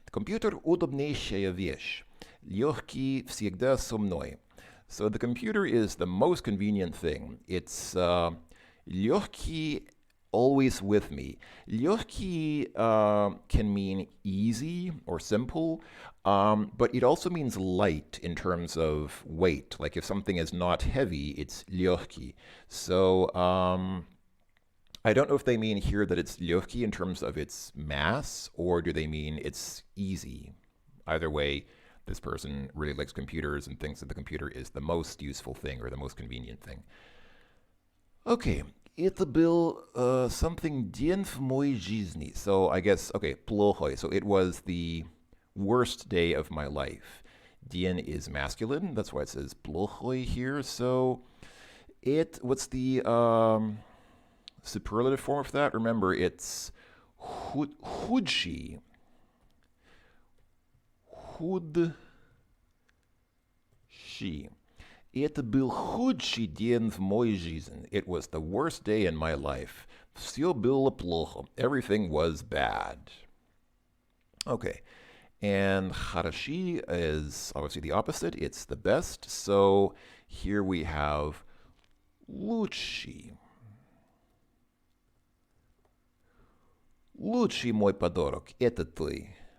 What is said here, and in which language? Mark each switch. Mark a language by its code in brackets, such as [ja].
[ru] Компьютер удобнейшая вещь. Легкий всегда со мной. [en] So the computer is the most convenient thing. It's легкий, always with me. Легкий can mean easy or simple, but it also means light in terms of weight. Like if something is not heavy, it's легкий. So I don't know if they mean here that it's легкий in terms of its mass, or do they mean it's easy? Either way, this person really likes computers and thinks that the computer is the most useful thing or the most convenient thing. [ru] Okay, это был [en] something [ru] день в моей жизни. [en] So I guess, okay, плохой. So it was the worst day of my life. День is masculine, that's why it says плохой here. So what's the superlative form of that? Remember, it's худший. [ru] Худший. Это был худший день в моей жизни. [en] It was the worst day in my life. [ru] Все было плохо. [en] Everything was bad. Okay. And хороший is obviously the opposite. It's the best. So here we have лучший. [ru] Лучший мой подарок – это ты.